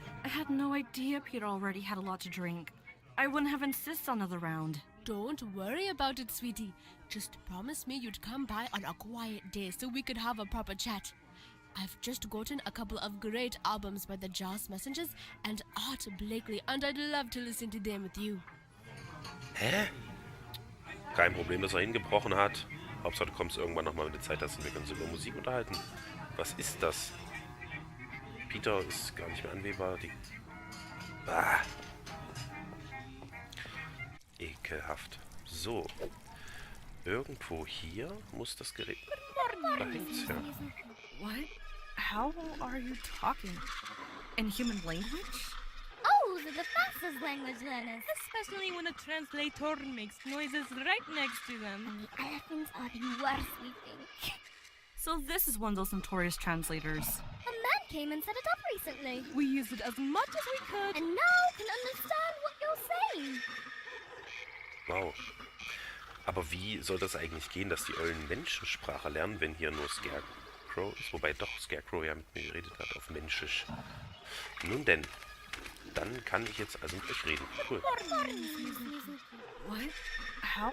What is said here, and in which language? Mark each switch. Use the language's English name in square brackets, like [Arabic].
[English] I had no idea Peter already had a lot to drink. I wouldn't have insisted on another round. Don't worry about it, sweetie. Just promise me you'd come by on a quiet day so we could have a proper chat. I've just gotten a couple of great albums by the Jazz Messengers and Art Blakely, and I'd love to listen to them with you. Hä? [German] Kein Problem, dass er hingebrochen hat. Hauptsache du kommst irgendwann nochmal mit der Zeit, dass wir uns über Musik unterhalten. Was ist das? Peter ist gar nicht mehr anwählbar. Ekelhaft. So. Irgendwo hier muss das Gerät... Da hängt's ja. [English] What? How are you talking? In human language? Owls are the fastest language learners. Especially when a translator makes noises right next to them. And the elephants are the worst, we think. So this is one of those notorious translators. A man came and set it up recently. We used it as much as we could. And now can understand what you're saying. Wow. [German] Aber wie soll das eigentlich gehen, dass die Eulen Menschensprache lernen, wenn hier nur Scarecrow ist? Wobei doch Scarecrow ja mit mir geredet hat auf Menschisch. Nun denn, dann kann ich jetzt also mit euch reden. [English] Cool. What? How?